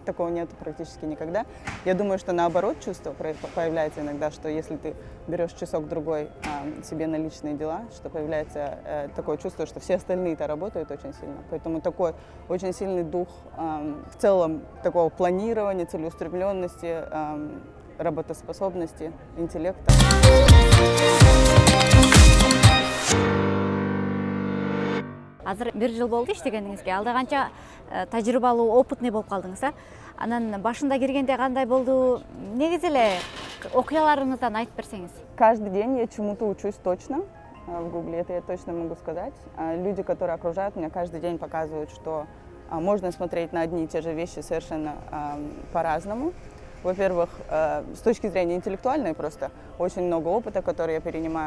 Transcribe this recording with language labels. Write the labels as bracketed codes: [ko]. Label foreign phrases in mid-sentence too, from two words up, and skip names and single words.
[ru] Такого нету практически никогда. Я думаю, что наоборот чувство появляется иногда, что если ты берешь часок-другой себе на личные дела, что появляется такое чувство, что все остальные-то работают очень сильно. Поэтому такой очень сильный дух в целом такого планирования, целеустремленности, работоспособности, интеллекта. [ky] Азыр 1 жыл болду иштегениңизге. Алда канча тажрыйбалуу, опытный болуп калдыңыз, а? Анан башында киргенде кандай болду? Негизи эле окуяларыңыздан айтып берсеңиз. [ru] Каждый день я чему-то учусь точно в Гугле, это я точно могу сказать. Люди, которые окружают меня, каждый день показывают, что можно смотреть на одни и те же вещи совершенно по-разному. Во-первых, с точки зрения интеллектуальной просто очень много опыта, который я перенимаю.